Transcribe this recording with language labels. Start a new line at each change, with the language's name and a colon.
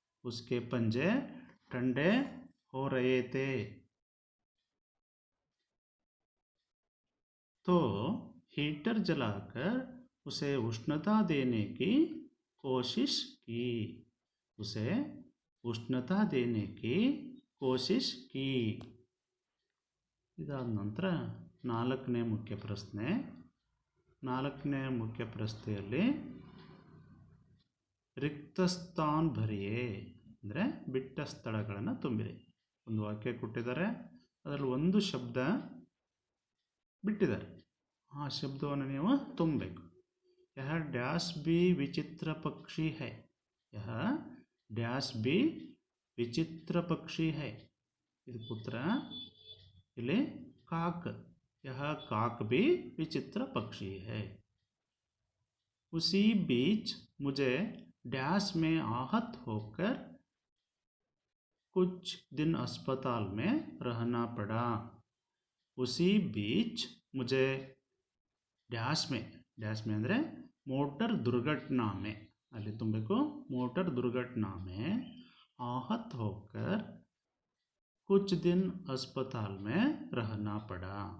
Hindi: उसके पंजे ठंडे हो रहे थे तो हीटर जलाकर उसे उष्णता देने की कोशिश की। उसे उष्णता देने की कोशिश की।
Kannada: इदाದ ನಂತರ ನಾಲ್ಕನೇ ಮುಖ್ಯ ಪ್ರಶ್ನೆ. ನಾಲ್ಕನೇ ಮುಖ್ಯ ಪ್ರಶ್ನೆಯಲ್ಲಿ ರಿಕ್ತ ಸ್ಥಾನ ಭರಿಯೇ ಅಂದರೆ ಬಿಟ್ಟ ಸ್ಥಳಗಳನ್ನು ತುಂಬಿರಿ. ಒಂದು ವಾಕ್ಯ ಕೊಟ್ಟಿದ್ದಾರೆ, ಅದರಲ್ಲಿ ಒಂದು ಶಬ್ದ ಬಿಟ್ಟಿದ್ದಾರೆ. ಆ ಶಬ್ದವನ್ನು ನೀವು ತುಂಬಬೇಕು.
Hindi: ಯಹ ಡ್ಯಾಶ್ ಬಿ ವಿಚಿತ್ರ ಪಕ್ಷಿ ಹೈ. ಯಹ ಡ್ಯಾಶ್ ಬಿ विचित्र पक्षी है।
Kannada: ಇದಕ್ಕೆ ಉತ್ತರ ಇಲ್ಲಿ
Hindi: काक। यह काक भी विचित्र पक्षी है। उसी बीच मुझे डैश में आहत होकर कुछ दिन अस्पताल में रहना पड़ा। उसी बीच मुझे डैश में
Kannada: ಅಂದರೆ
Hindi: मोटर दुर्घटना में
Kannada: ಅಲ್ಲಿ ತುಂಬಬೇಕು
Hindi: मोटर दुर्घटना में आहत होकर कुछ दिन अस्पताल में रहना पड़ा।